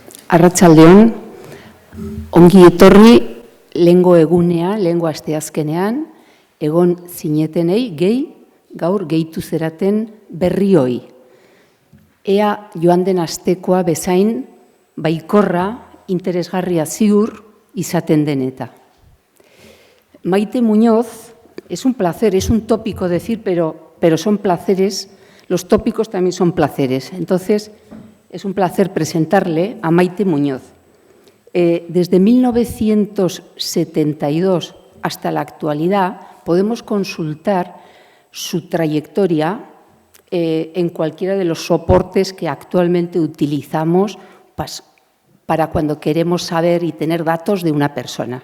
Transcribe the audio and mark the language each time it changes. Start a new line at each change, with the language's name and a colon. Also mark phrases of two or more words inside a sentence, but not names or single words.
Basque: Arratsaldeon, ongi etorri lehengo egunea, lehengo asteazkenean, egon zinetenei gehi, gaur gehitu zeraten berrioi. Ea joan den astekoa bezain, baikorra, interesgarria ziur izaten deneta.
Spanish: Maite Muñoz, es un placer, es un tópico decir, pero son placeres, los tópicos también son placeres. Entonces, es un placer presentarle a Maite Muñoz. Desde 1972 hasta la actualidad podemos consultar su trayectoria en cualquiera de los soportes que actualmente utilizamos para cuando queremos saber y tener datos de una persona.